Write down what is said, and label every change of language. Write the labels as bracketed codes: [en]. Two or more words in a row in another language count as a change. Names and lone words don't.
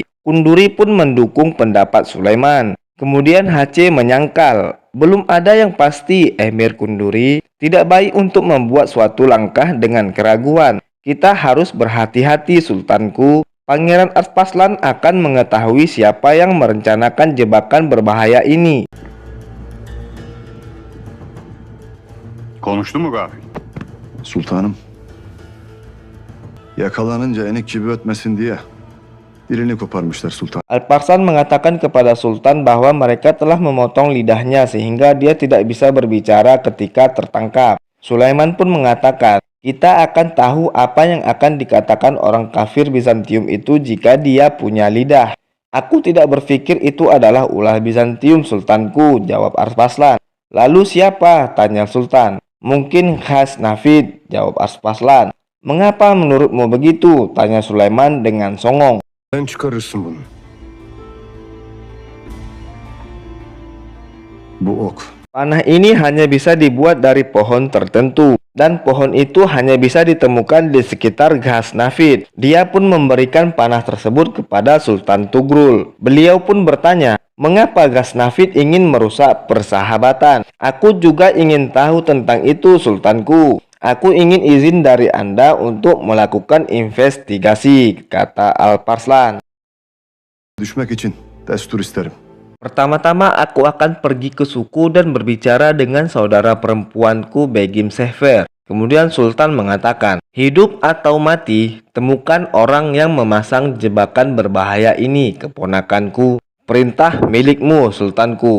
[id] Kunduri pun mendukung pendapat Sulaiman. Kemudian HC menyangkal, belum ada yang pasti, Emir Kunduri. Tidak baik untuk membuat suatu langkah dengan keraguan. Kita harus berhati-hati, Sultanku. Pangeran Alparslan akan mengetahui siapa yang merencanakan jebakan berbahaya ini. [tr] Konuştu mu Gafil? Sultanım, yakalanınca enik gibi ötmesin diye dilini koparmışlar sultan. [id] Alparslan mengatakan kepada Sultan bahwa mereka telah memotong lidahnya sehingga dia tidak bisa berbicara ketika tertangkap. Sulaiman pun mengatakan, kita akan tahu apa yang akan dikatakan orang kafir Bizantium itu jika dia punya lidah. Aku tidak berpikir itu adalah ulah Bizantium, Sultanku, jawab Alparslan. Lalu siapa? Tanya Sultan. Mungkin Ghaznafid, jawab Alparslan. Mengapa menurutmu begitu? Tanya Sulaiman dengan songong. [tr] Sen çıkarırsın bunu. Bu ok [id] Panah ini hanya bisa dibuat dari pohon tertentu, dan pohon itu hanya bisa ditemukan di sekitar Ghaznafid. Dia pun memberikan panah tersebut kepada Sultan Tugrul. Beliau pun bertanya, mengapa Ghaznafid ingin merusak persahabatan? Aku juga ingin tahu tentang itu, Sultanku. Aku ingin izin dari Anda untuk melakukan investigasi, kata Alparslan. [tr] düşmek için destur isterim. [id] Pertama-tama aku akan pergi ke suku dan berbicara dengan saudara perempuanku Begim Sehfer. Kemudian Sultan mengatakan, hidup atau mati, temukan orang yang memasang jebakan berbahaya ini, keponakanku. Perintah milikmu, Sultanku.